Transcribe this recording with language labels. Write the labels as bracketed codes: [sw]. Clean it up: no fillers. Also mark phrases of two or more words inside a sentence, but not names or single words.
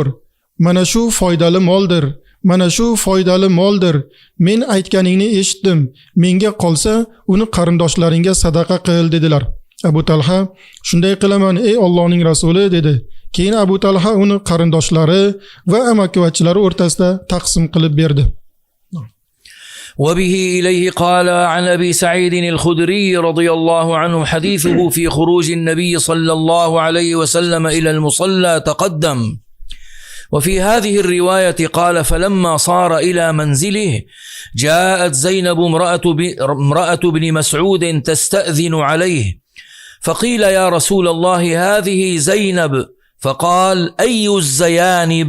[uz] Mana shu foydali moldir. Mana shu foydali moldir. Men aytganingni eshitdim. Menga qolsa, uni qarindoshlaringga sadaqa qil, dedilar. Abu Talha shunday qilaman ey Allohning rasuli, dedi. Keyin Abu Talha uni qarindoshlari va amakivachilari o'rtasida taqsim qilib berdi. [ar] وبه إليه قال عن أبي سعيد الخدري رضي الله عنه حديثه في خروج النبي صلى الله عليه وسلم إلى المصلى تقدم. وفي هذه الرواية قال فلما صار إلى منزله جاءت زينب امرأة بن مسعود تستأذن عليه فقيل يا رسول الله هذه زينب فقال أي الزيانب؟